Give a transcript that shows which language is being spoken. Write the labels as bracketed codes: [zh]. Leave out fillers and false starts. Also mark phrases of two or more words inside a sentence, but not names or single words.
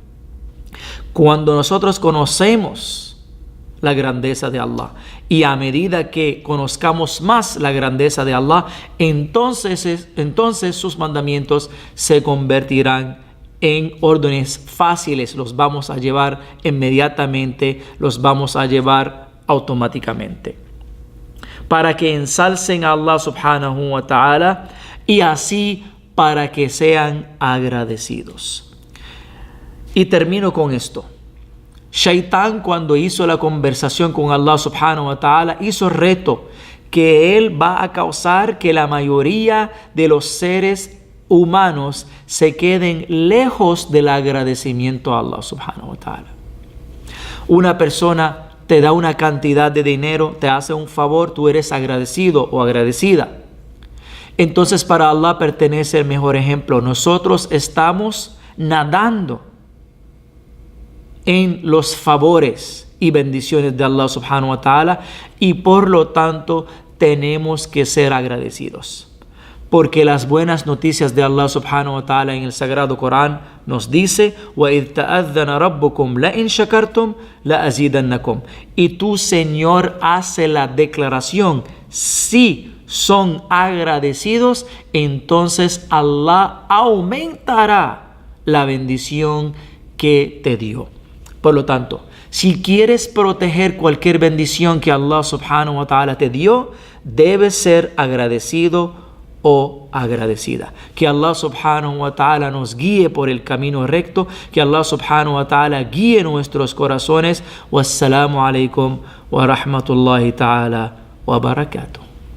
[es] Cuando nosotros conocemos la grandeza de Allah, y a medida que conozcamos más la grandeza de Allah, entonces sus mandamientos se convertirán en órdenes fáciles. Los vamos a llevar inmediatamente, los vamos a llevar automáticamente, para que ensalcen a Allah [ar] سبحانه وتعالى, [es] y así para que sean agradecidos. Y termino con esto. Shaitán, cuando hizo la conversación con Allah [ar] سبحانه وتعالى, [es] hizo reto que él va a causar que la mayoría de los seres humanos se queden lejos del agradecimiento a Allah [ar] سبحانه وتعالى. [es] Una persona te da una cantidad de dinero, te hace un favor, tú eres agradecido o agradecida. Entonces para Allah pertenece el mejor ejemplo. Nosotros estamos nadando en los favores y bendiciones de Allah [ar] سبحانه وتعالى, [es] y por lo tanto tenemos que ser agradecidos, porque las buenas noticias de Allah [ar] سبحانه وتعالى [es] en el Sagrado Corán nos dice, [ar] وَإِذْ تَأَذَّنَ رَبُّكُمْ لَإِنْ شَكَرْتُمْ لَأَزِيدَنَّكُمْ. [es] Y tu Señor hace la declaración, si son agradecidos, entonces Allah aumentará la bendición que te dio. Por lo tanto, si quieres proteger cualquier bendición que Allah [ar] سبحانه وتعالى [es] te dio, debes ser agradecido o agradecida. Que Allah [ar] سبحانه وتعالى [es] nos guíe por el camino recto, que Allah [ar] سبحانه وتعالى [es] guíe nuestros corazones. [ar] والسلام عليكم ورحمة الله تعالى وبركاته.